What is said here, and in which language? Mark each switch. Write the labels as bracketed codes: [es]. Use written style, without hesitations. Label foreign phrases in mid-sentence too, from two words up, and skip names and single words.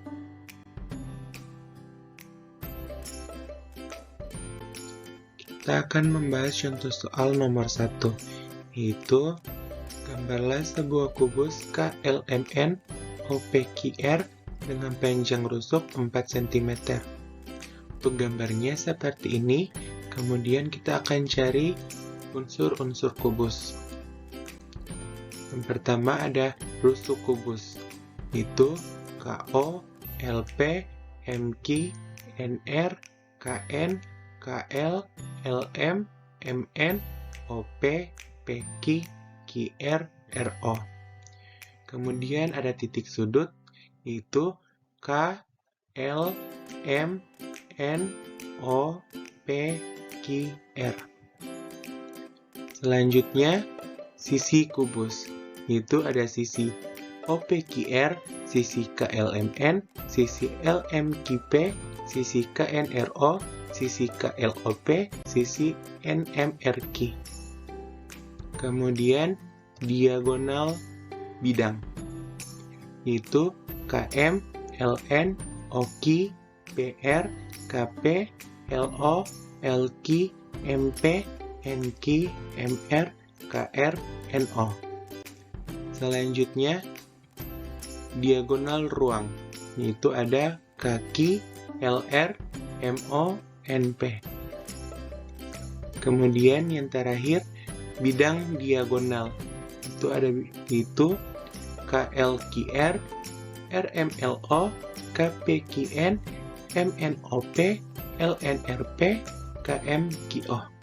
[id] Kita akan membahas contoh soal nomor 1, yaitu gambarlah sebuah kubus KLMN OPQR dengan panjang rusuk 4 cm. Untuk gambarnya seperti ini, kemudian kita akan cari unsur-unsur kubus. Yang pertama ada rusuk kubus, itu KO, LP, MQ, NR, KN, KL, LM, MN, OP, PQ, QR, RO. Kemudian ada titik sudut, yaitu K, L, M, N, O, P, Q, R. Selanjutnya, sisi kubus, yaitu ada sisi OPQR sisi KLMN, sisi LMQP, sisi KNRO, sisi KLOP, sisi NMRQ. Kemudian diagonal bidang, yaitu KM, LN, OQ, PR, KP, LO, LQ, MP, NQ, MR, KR, NO. Selanjutnya, diagonal ruang, yaitu ada kaki, LR, MO, NP. Kemudian yang terakhir, bidang diagonal, itu KLQR, RMLO, KPQN, MNOP, LNRP, KMQO.